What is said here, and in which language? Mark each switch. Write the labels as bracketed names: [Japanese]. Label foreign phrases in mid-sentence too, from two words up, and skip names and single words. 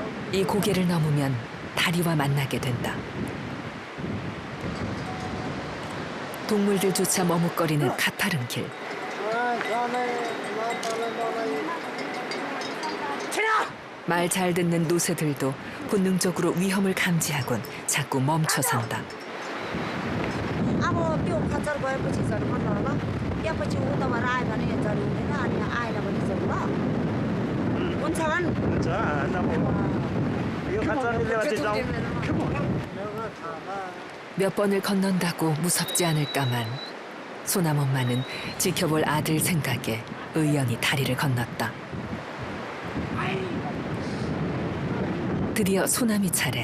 [Korean] 이 고개를 넘으면 다리와 만나게 된다. 동물들조차 머뭇거리는 가파른 길. 말 잘 듣는 노새들도 본능적으로 위험을 감지하곤 자꾸 멈춰선다. [Nepali] अब त्यो खच्चर गएपछि झन् मन ल त्यसपछि उताबाट आयो भने झन् हुँदैन अनि आएन भने झन् ल हुन्छ [Korean] 몇 번을 건넌다고 무섭지 않을까만 소남 엄마는 지켜볼 아들 생각에 의연히 다리를 건넜다. 드디어 소남이 차례.